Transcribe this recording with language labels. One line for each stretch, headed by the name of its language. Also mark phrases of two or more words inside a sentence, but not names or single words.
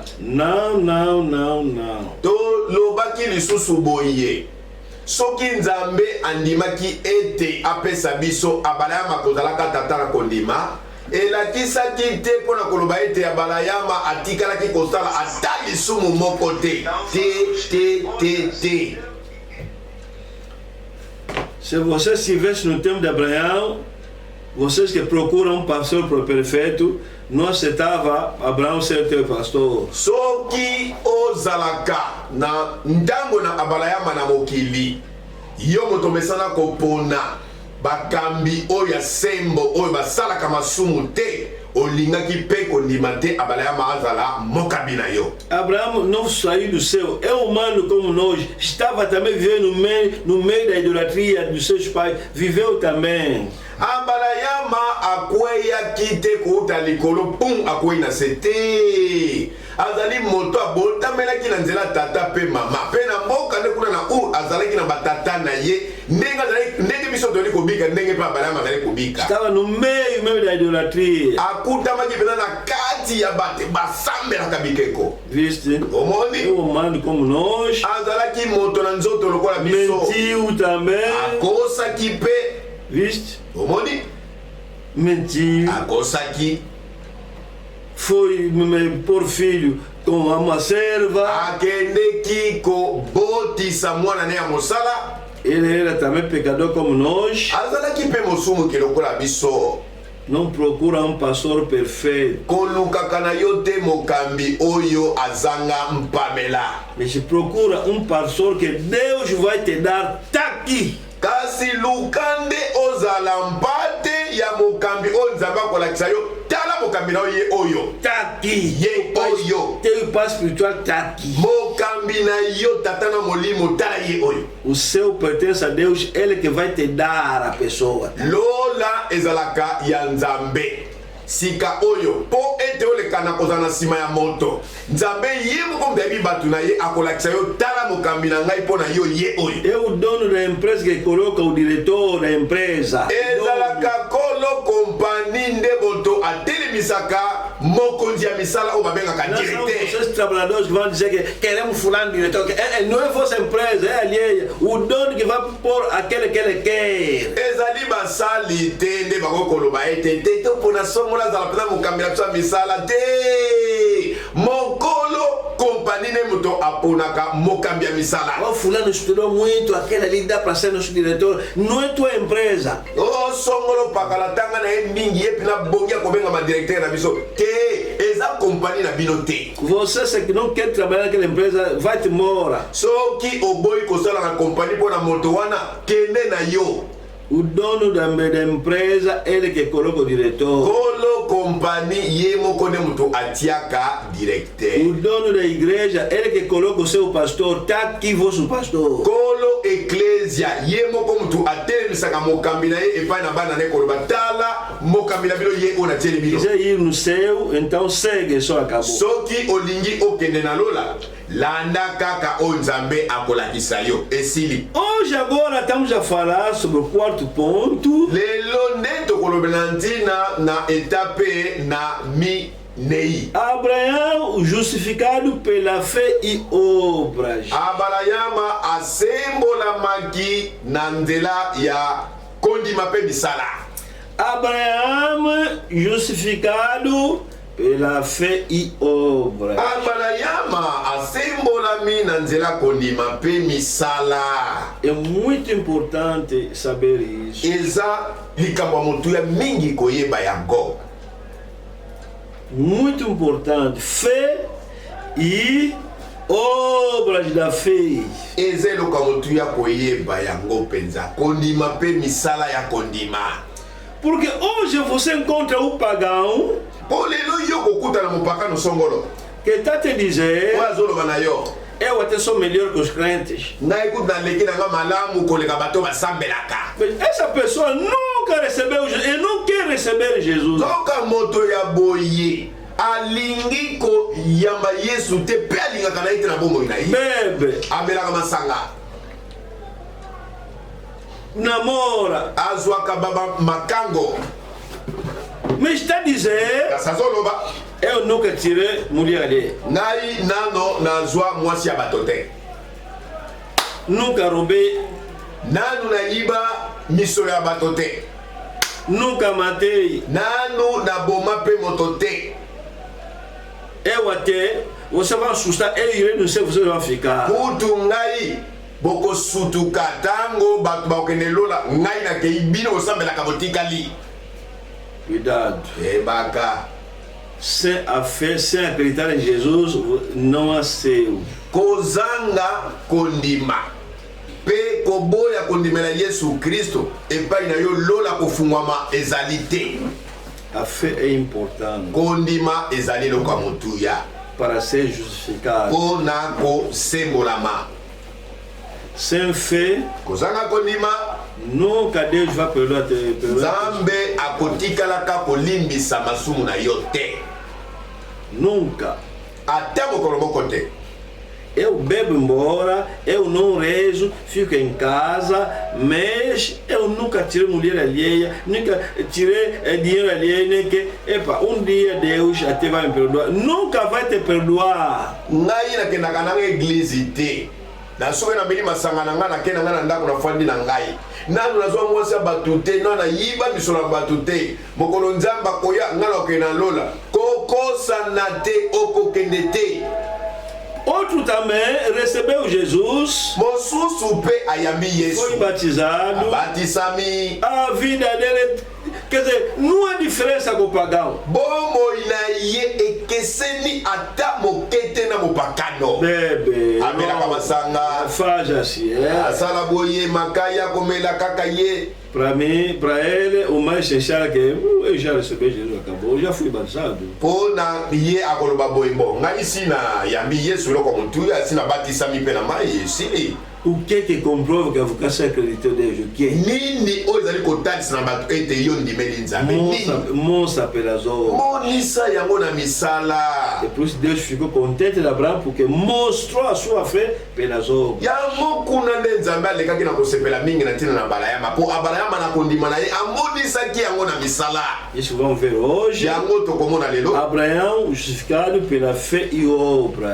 Portuguese: Não.
Lingala: Tolobaki lisusu boye. Soki nzambe andimaki ete apesa biso Abalayama kozalaka tata na kondima, elakisaki te mpona koloba ete Abalayama atikalaki kosala ata lisumu moko te.
Portuguese: Se você estivesse no tempo de Abraão, vocês que procuram um pastor perfeito, não aceitava Abraão ser teu pastor.
Lingala: Soki ozalaka na ntango na Abalayama na mokili, yo moto mesana kopona bakambi oyo sembo oyo basalaka masumu te, olingaki pe kondima te Abalayama azala mokabi na yo.
Portuguese: Abraão não saiu do céu, é humano como nós, estava também vivendo no meio da idolatria dos seus pais, viveu também.
Lingala: Abalayama akweyaki te kuuta likolo pum akwei na se te. Azali moto abotamelaki na nzela tata pe mama pe na mboka nde kuna na azalaki na batata na ye ndenge biso toli kobika ndenge pe Abraham azali kobika.
Portuguese: Estava no meio mesmo da idolatria.
Lingala: Akutamaki pena na kati ya bate basambelaka bikeko.
Portuguese: Viste?
Lingala: Omoni?
Portuguese: Eu humano como nós.
Lingala: Azalaki moto na nzoto lokola biso.
Portuguese: Mentiu também.
Lingala: Akosaki pe.
Portuguese: Viste?
Lingala: Omoni?
Portuguese: Mentiu.
Lingala: Akosaki.
Portuguese: Foi por filho com uma serva.
Lingala: Akendeki kobotisa mwana ne ya mosala.
Portuguese: Ele era também pecador como nós.
Lingala: Azalaki pe mosumu kilokola biso.
Portuguese: Não procura pastor perfeito.
Lingala: Kolukaka na yo te mokambi oyo azanga mpamela.
Portuguese: Mas procura pastor que Deus vai te dar aqui.
Lingala: Kasi lukande ozala mpate ya mokambi oyo nzambe akolakisa yo tala mokambi na ye oyo
Portuguese: Taki.
Lingala: ye oyo
Portuguese: Teu pai espiritual taki.
Lingala: mokambi na yo tata na molimo tala ye oyo.
Portuguese: O céu pertence a Deus, Ele que vai te dar a pessoa.
Lingala: Lola ezalaka ya nzambe sika oyo po ete oleka na kozala na nsima ya moto nzambe ye moko mbebi bato na ye akolakisa yo tala mokambi na ngai mpo na yo ye oyo.
Portuguese: É o dono da empresa que coloca o diretor da empresa.
Lingala: ezalaka kolo kompani nde moto atelemisaka mokonzi ya misala oyo babengaka
Portuguese: Não são directeur. vocês trabalhadores que vão dizer que queremos fulano diretor. Não é vossa empresa, é alheia. O dono que vai pôr aquele que ele quer.
Lingala: ezali basali te nde bakokoloba ete te to mpona songola azala mpena mokambi na biso ya misala te mokolo kompani nde moto aponaka mokambi ya misala.
Portuguese: Oh, fulano estudou muito, aquele ali dá para ser nosso diretor. Não é tua empresa.
Lingala: o songolo pakala tanga na ye mingi ye mpena bongi akobenga madirecteur na biso te eza kompani na bino te.
Portuguese: Você se que não quer trabalhar naquela empresa, vai te embora.
Lingala: soki oboyi kosala na kompani mpona moto wana kende na yo.
Portuguese: O dono da empresa, ele que coloca o diretor.
Lingala: kolo kompani ye moko nde moto atiaka directeur.
Portuguese: O dono da igreja, ele que coloca o seu pastor. Tá aqui vosso pastor.
Lingala: kolo eklesia ye moko moto atelemisaka mokambi na ye epai na bana ne koloba tala mokambi na bino ye oyo natieli bino.
Portuguese: Quiser ir no céu, então segue, só acabou.
Lingala: soki olingi okende na lola landa kaka oyo nzambe akolakisa yo esili.
Portuguese: Hoje agora estamos a falar sobre o quarto ponto.
Lingala: lelo nde tokolobela ntina na etape na minei.
Portuguese: Abraão justificado pela fé e obras.
Lingala: abrayama asembolamaki na nzela ya kondima mpe misala.
Portuguese: Abraão justificado pela fé e obras.
Lingala: abrayama asembolami na nzela kondima mpe misala.
Portuguese: É muito importante saber isso.
Lingala: eza likambo ya motuya mingi koyeba yango.
Portuguese: Muito importante. Fé e obras da fé.
Lingala: eza eloko ya motuya koyeba yango mpenza kondima mpe misala ya kondima.
Portuguese: Porque hoje você encontra o pagão
Lingala: mpo lelo yo kokuta na mopaka no songolo
Portuguese: que está te dizer:
Lingala: oyo azoloba na yo
Portuguese: eu até sou melhor que os crentes.
Lingala: ngai kuta naleki na nga malamu koleka bato basambelaka.
Portuguese: Mas essa pessoa nunca recebeu Jesus. Ele não quer receber Jesus.
Lingala: soka moto ya boye alingi koyamba yesu te mpe alingaka na ye te na bomoi na ye
Portuguese: Bebe,
Lingala: amelaka masanga
Portuguese: namora.
Lingala: azwaka baba makango.
Portuguese: Mas está a dizer:
Lingala: kasi azoloba
Portuguese: eu nunca tirei mulher ali.
Lingala: ngai nano nazwa mwasi ya bato te,
Portuguese: Nunca roubei.
Lingala: nanu nayiba misolo ya bato te,
Portuguese: Nunca matei.
Lingala: nanu naboma mpe moto te.
Portuguese: Eu até. Você vai assustar. Eu irei no céu, você vai ficar.
Lingala: kutu ngai bokosutuka tango bato bakokende lola ngai nakei bino kosambelaka botikali.
Portuguese: Cuidado.
Lingala: ebaka
Portuguese: Sem a fé, sem acreditar em Jesus, não há céu.
Lingala: kozanga kondima mpe koboya kondimela yesu kristo epai na yo lola kofungwama ezali te.
Portuguese: A fé é importante
Lingala: kondima ezali eloko ya motuya
Portuguese: para ser justificado.
Lingala: mpo na kosembolama.
Portuguese: Sem fé,
Lingala: kozanga kondima
Portuguese: nunca Deus vai perdoar.
Lingala: nzambe akotikalaka kolimbisa masumu na yo te.
Portuguese: Nunca.
Lingala: ata mokolo moko te.
Portuguese: Eu bebo embora, eu não rezo, fico em casa, mas eu nunca tirei mulher alheia, nunca tirei dinheiro alheio, nem que, epa, dia Deus até vai me perdoar. Nunca vai te perdoar.
Lingala: Ngai nakendaka nanga eglise te. Nasoki na beli masanga na ngai nakenda ngai na ndako na fandi na ngai. Nanu nazwa mwasi ya bato te, nanu nayiba miso na bato te. Mokolo nzambe akoya ngai nakokenda lola. Kokosana te, okokende te.
Portuguese: Outro também recebeu Jesus,
Lingala: mosusu pe ayambi Yesu,
Portuguese: foi batizado,
Lingala: abatisami.
Portuguese: A vida dele, quer dizer, não há diferença com o pagão.
Lingala: Bomo inaye ekeseni ata mokete na mopakano.
Portuguese: Bebe,
Lingala: amela kamasanga,
Portuguese: faz assim,
Lingala: asala boye makaya komela kaka ye.
Portuguese: Para mim, para ele, o mais essencial é que eu já recebi Jesus, acabou, eu já fui batizado.
Lingala: Pona ye akoloba boye bo, ngai sina yambi Yesu loko mutu ya sina batisami pe na mai sili.
Portuguese: O que comprova que a vocação é acreditou em Deus? O que?
Lingala: Nini oizali kotalisa na bato ete yo ndimeli nzambe nini?
Portuguese: Monsa pelas obras.
Lingala: Monisa yango na misala.
Portuguese: E por isso Deus ficou contente de Abraão porque mostrou a sua fé pelas obras.
Lingala: Yango kuna nde nzambe alekaki na kosepela mingi na ntina na balayama po abalayama na kondima na ye amonisaki yango na misala.
Portuguese: Isso vamos ver hoje.
Lingala: Yango tokomona lelo.
Portuguese: Abraão justificado pela fé e obra.